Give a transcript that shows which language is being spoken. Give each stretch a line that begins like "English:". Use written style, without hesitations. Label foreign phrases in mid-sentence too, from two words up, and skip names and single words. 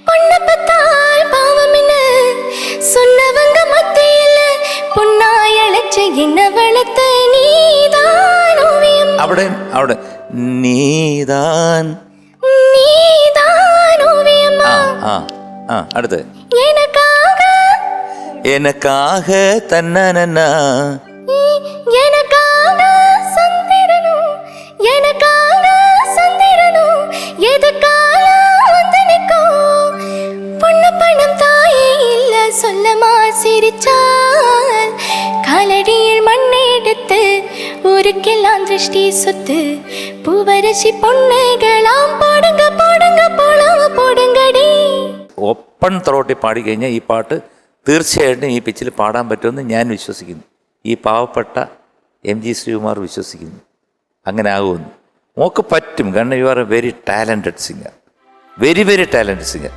Malayalam: അവിടെ അവിടെ നീതാൻ. ആ അടുത്ത്
Tamil: எனக்காக தன்னனா எனக்காக சந்திரனும் எனக்காக சந்திரனும் எதுக்காக வந்து நிற்கும் பொண்ணு பணம் தாயே இல்ல சொல்லமா சிரிச்சால் காலடியில் மண்ணெடுத்து ஊருக்கெல்லாம் திருஷ்டி சொத்து பூவரசி பொண்ணுகளாம் போடுங்க போடுங்க போலாம் போடுங்கடி.
English: open throaty
Malayalam: പാടിക്കഴിഞ്ഞാൽ ഈ പാട്ട് തീർച്ചയായിട്ടും ഈ പിച്ചിൽ പാടാൻ പറ്റുമെന്ന് ഞാൻ വിശ്വസിക്കുന്നു. ഈ പാവപ്പെട്ട MG ശ്രീകുമാർ വിശ്വസിക്കുന്നു അങ്ങനെ ആകുമെന്ന്. മോക്ക് പറ്റും, കാരണം
English: you are a very talented singer, very very talented singer.